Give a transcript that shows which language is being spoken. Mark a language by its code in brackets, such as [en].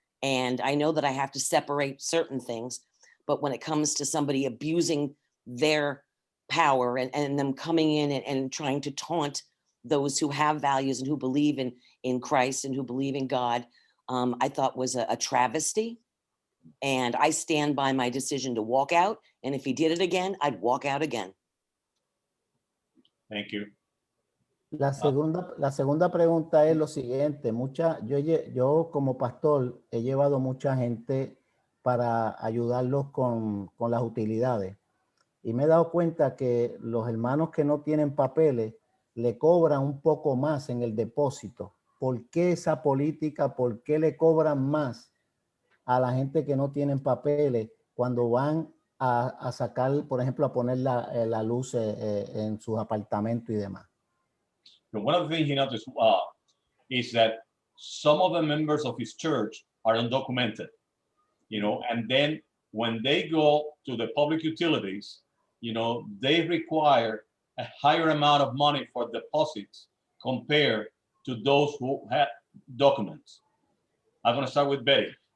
[en] And I know that I have to separate certain things, but when it comes to somebody abusing their power and them coming in and trying to taunt those who have values and who believe in Christ and who believe in God, I thought was a travesty. And I stand by my decision to walk out. And if he did it again, I'd walk out again. Thank you. [es] La segunda pregunta es lo siguiente. Yo como pastor he llevado mucha gente para ayudarlos con las utilidades. Y me he dado cuenta que los hermanos que no tienen papeles le cobran un poco más en el depósito. ¿Por qué esa política? ¿Por qué le cobran más a la gente que no tienen papeles cuando van a sacar, por ejemplo, a poner la luz en sus apartamentos y demás? [en] But one of the things he noticed is that some of the members of his church are undocumented, and then when they go to the public utilities, they require a higher amount of money for deposits compared to those who have documents. I'm going to start with Betty.